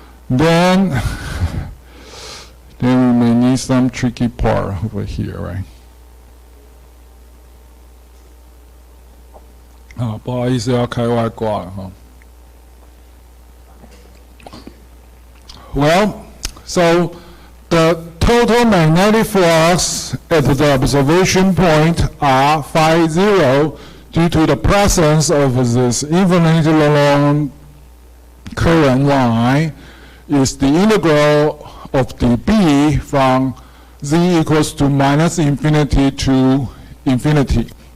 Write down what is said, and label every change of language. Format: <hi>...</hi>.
<en>Then we may need some tricky part over here, right?</en> <zh>不好意思，要开外挂了哈。</zh> <en>Well, so the total magnetic flux at the observation point are phi 0 due to the presence of this infinitely long current line is the integral of the B from z equals to minus infinity to infinity.</en>